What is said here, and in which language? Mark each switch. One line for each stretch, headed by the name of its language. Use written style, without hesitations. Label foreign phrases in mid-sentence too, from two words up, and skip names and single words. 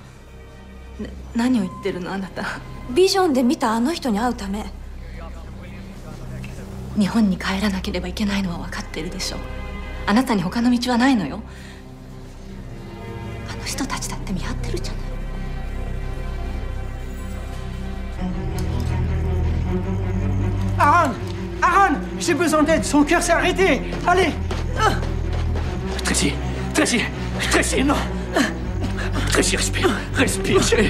Japanese: 何を言ってるのあなた。ビジョンで見たあの人に会うため。日本に帰らなければいけないのは分かってるでしょ。あなたに他の道はないのよ。あの人たちだって見張ってるじゃない。
French: Aaron! Aaron! J'ai besoin d'aide, son cœur s'est arrêté! Allez! Tracy! Tracy! Tracy, non! Tracy, respire! Respire, chérie!